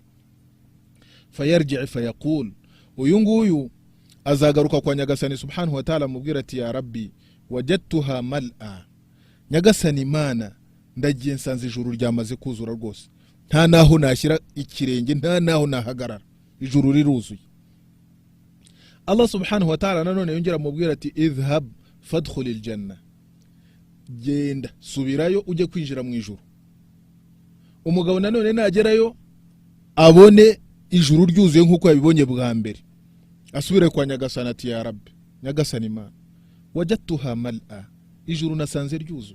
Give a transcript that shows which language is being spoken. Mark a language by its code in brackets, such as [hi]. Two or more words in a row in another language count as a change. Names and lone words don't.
[ar] فيرجع فيقول, [rw] uyu nguyu azagaruka kwa Nyagasani [ar] سبحانه وتعالى [rw] mubwira ati [ar] يا رب وجدتها ملأى, [rw] Nyagasani Imana ndagiye nsanze ijuru ryamaze kuzura rwose, nta naho nashyira ikirenge, nta naho nahagarara, ijuru riruzuye. Allah [ar] سبحانه وتعالى [rw] nanone yongera mubwira ati [ar] اذهب فادخل الجنة, [rw] genda subirayo uje kwinjira mu ijuru. Umugabo nanone nagerayo abone ijuru ryuzuye nkuko yabibonye bwa mbere, asubire kwa Nyagasani ati [ar] يا رب [rw] Nyagasani Imana [ar] وجدتها ملأى, [rw] ijuru nasanze ryuzuye.